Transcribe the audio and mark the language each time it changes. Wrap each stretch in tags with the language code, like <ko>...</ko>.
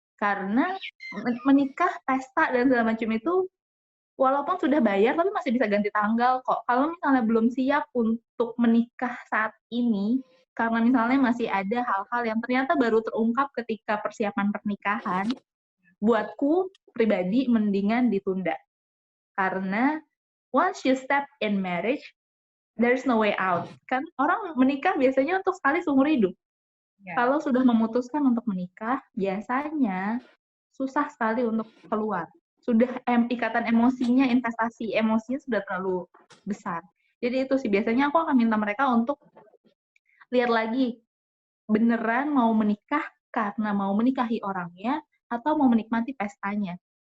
<id>Karena menikah, pesta, dan segala macam itu walaupun sudah bayar, tapi masih bisa ganti tanggal kok. Kalau misalnya belum siap untuk menikah saat ini, karena misalnya masih ada hal-hal yang ternyata baru terungkap ketika persiapan pernikahan, buatku pribadi mendingan ditunda. Karena</id> <en>once you step in marriage, there's no way out.</en> <id>Kan orang menikah biasanya untuk sekali seumur hidup.</id> <en>Yeah.</en> <id>Kalau sudah memutuskan untuk menikah, biasanya susah sekali untuk keluar. Sudah ikatan emosinya, investasi emosinya sudah terlalu besar. Jadi itu sih, biasanya aku akan minta mereka untuk lihat lagi, beneran mau menikah karena mau menikahi orangnya, atau mau menikmati pestanya.</id>